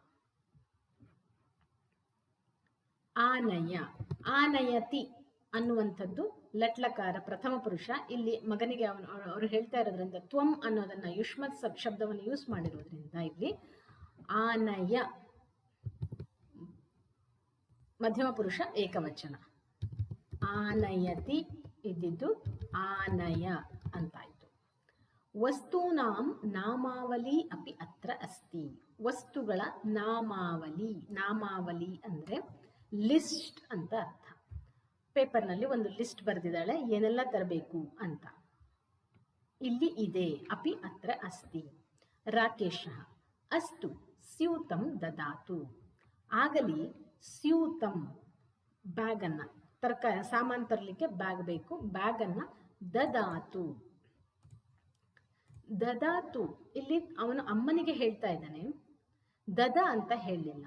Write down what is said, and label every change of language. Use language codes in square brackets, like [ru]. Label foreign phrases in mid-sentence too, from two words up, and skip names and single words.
[kn] ಆನಯ, ಆನಯತಿ ಅನ್ನುವಂಥದ್ದು ಲಟ್ಲಕಾರ ಪ್ರಥಮ ಪುರುಷ. ಇಲ್ಲಿ ಮಗನಿಗೆ ಅವರು ಹೇಳ್ತಾ ಇರೋದ್ರಿಂದ ತ್ವಂ ಅನ್ನೋದನ್ನ ಯುಷ್ಮತ್ ಶಬ್ದವನ್ನು ಯೂಸ್ ಮಾಡಿರೋದ್ರಿಂದ ಇಲ್ಲಿ ಆನಯ ಮಧ್ಯಮ ಪುರುಷ ಏಕವಚನ. ಆನಯತಿ ಇದ್ದಿದ್ದು ಆನಯ ಅಂತಾಯ್ತು. [sa] ವಸ್ತೂನಾಂ ನಾಮಾವಲಿ ಅಪಿ ಅತ್ರ ಅಸ್ತಿ. [kn] ವಸ್ತುಗಳ ನಾಮಾವಲಿ, ನಾಮಾವಲಿ ಅಂದ್ರೆ ಲಿಸ್ಟ್ ಅಂತ ಅರ್ಥ. ಪೇಪರ್ನಲ್ಲಿ ಒಂದು ಲಿಸ್ಟ್ ಬರೆದಿದ್ದಾಳೆ ಏನೆಲ್ಲ ತರಬೇಕು ಅಂತ. ಇಲ್ಲಿ ಇದೆ. [sa] ಅಪಿ ಅತ್ರ ಅಸ್ತಿ. ರಾಕೇಶ ಅಸ್ತು ಸ್ಯೂತಂ ದದಾತು. [kn] ಆಗಲಿ ಸ್ಯೂತಂ ಬ್ಯಾಗನ್ನು, ತರಕಾರಿ ಸಾಮಾನು ತರಲಿಕ್ಕೆ ಬ್ಯಾಗ್ ಬೇಕು, ಬ್ಯಾಗನ್ನು ದದಾತು. ದದಾತು ಇಲ್ಲಿ ಅವನು ಅಮ್ಮನಿಗೆ ಹೇಳ್ತಾ ಇದ್ದಾನೆ, ದದ ಅಂತ ಹೇಳಲಿಲ್ಲ.